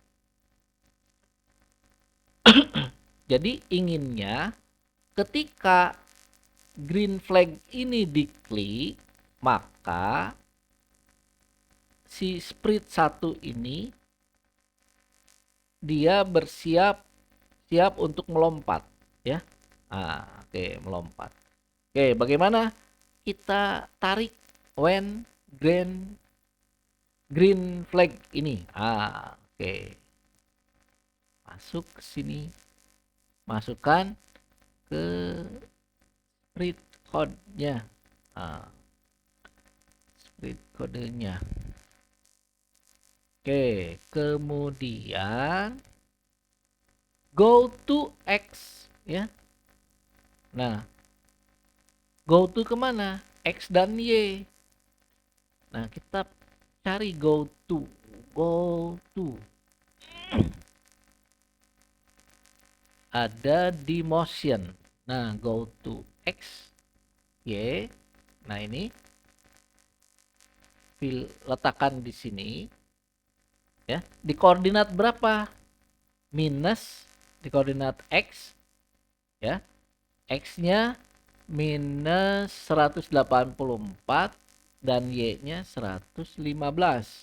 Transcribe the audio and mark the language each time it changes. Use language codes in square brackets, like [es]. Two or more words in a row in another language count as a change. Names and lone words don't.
[id] Jadi inginnya ketika [en] green flag [id] ini diklik, maka si sprite 1 ini dia siap untuk melompat ya. Nah, oke, melompat. Oke, bagaimana kita tarik [en] when green flag [id] ini? Oke. Masuk ke sini. Masukkan ke [en] sprite code- [id] nya. Sprite kodenya. Oke, kemudian [en] go to X [id] ya. Nah, [en] go to [id] kemana? X dan Y. Nah, kita cari [en] go to. [id] Ada di motion. Nah, [en] go to X, Y. [id] Nah, ini letakkan di sini ya. Di koordinat berapa? minus di koordinat X ya. X-nya minus 184 dan Y-nya 115.